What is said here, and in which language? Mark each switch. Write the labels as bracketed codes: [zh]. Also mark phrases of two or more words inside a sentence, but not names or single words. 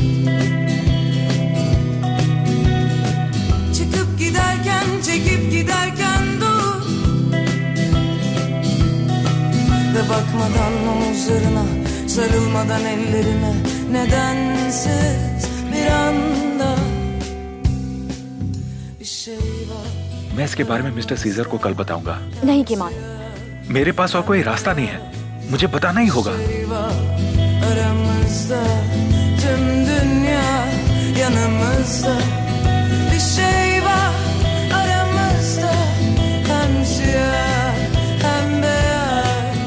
[tr] Çıkıp giderken, çekip giderken dur. Ve bakmadan omuzlarına, sarılmadan ellerine, nedensiz bir anda bir şey var. [hi] मैं इसके बारे में मिस्टर सीजर को कल बताऊंगा। नहीं कीमान, मेरे पास और कोई रास्ता नहीं है, मुझे बताना ही होगा। [tr] Aramızda, tüm dünya yanımızda. Bir şey var aramızda, hem siyah hem beyaz.